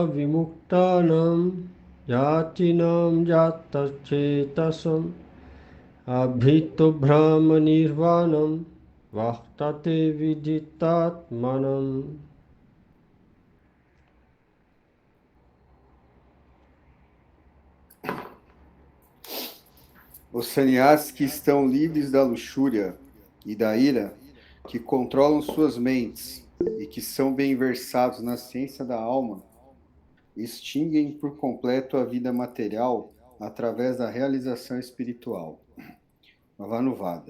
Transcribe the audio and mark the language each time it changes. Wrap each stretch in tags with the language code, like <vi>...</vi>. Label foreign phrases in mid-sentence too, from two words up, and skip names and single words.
<sa>Vimuktanam Yatinam Yatachetasam Abhito Brahma Nirvanam Vartate Viditatmanam.</sa> <pt>Os sannyasis que estão livres da luxúria e da ira, que controlam suas mentes e que são bem versados na ciência da alma, extinguem por completo a vida material através da realização espiritual.</pt>